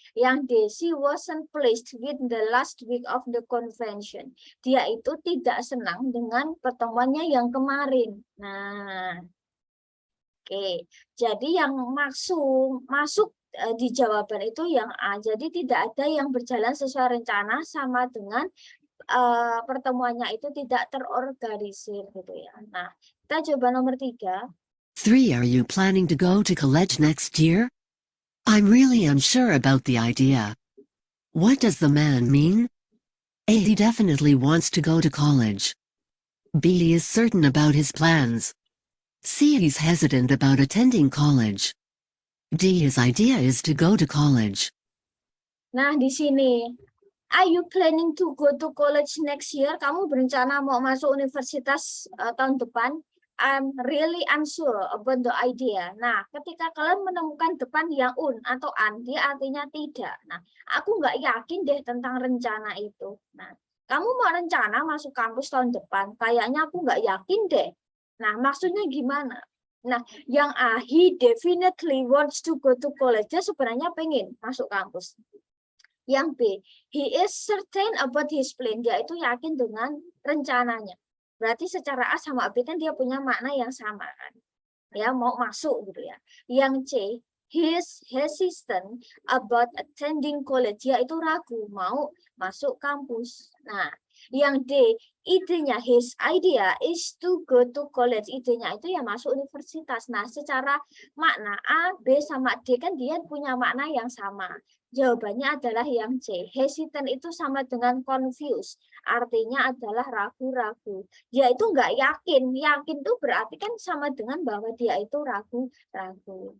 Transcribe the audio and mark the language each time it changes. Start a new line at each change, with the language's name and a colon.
English: Yang D, she wasn't pleased with the last week of the convention.
Indonesian: Dia itu tidak senang dengan pertemuannya yang kemarin. Nah, oke. Jadi yang masuk di jawaban itu yang A. Jadi tidak ada yang berjalan sesuai rencana sama dengan pertemuannya itu tidak terorganisir gitu ya. Nah, kita coba nomor 3.
English: 3, are you planning to go to college next year? I'm really unsure about the idea. What does the man mean? A. He definitely wants to go to college. B. He is certain about his plans. C. He's hesitant about attending college. D. His idea is to go to college.
Indonesian: Nah, di sini,
English: are you planning to go to college next year?
Indonesian: Kamu berencana mau masuk universitas tahun depan?
English: I'm really unsure about the idea.
Indonesian: Nah, ketika kalian menemukan depan yang atau an, dia artinya tidak. Nah, aku nggak yakin deh tentang rencana itu. Nah, kamu mau rencana masuk kampus tahun depan? Kayaknya aku nggak yakin deh. Nah, maksudnya gimana? Nah, yang A,
English: he definitely wants to go to college.
Indonesian: Dia sebenarnya pengen masuk kampus. Yang B,
English: he is certain about his plan.
Indonesian: Dia itu yakin dengan rencananya. Berarti secara A sama B kan dia punya makna yang sama kan. Ya, mau masuk gitu ya. Yang C,
English: he is hesitant about attending college.
Indonesian: Dia itu ragu mau masuk kampus. Nah, yang D, idenya,
English: his idea is to go to college.
Indonesian: Idenya itu ya masuk universitas. Nah, secara makna A, B, sama D kan dia punya makna yang sama. Jawabannya adalah yang C. Hesitant itu sama dengan confused. Artinya adalah ragu-ragu. Dia itu nggak yakin. Yakin itu berarti kan sama dengan bahwa dia itu ragu-ragu.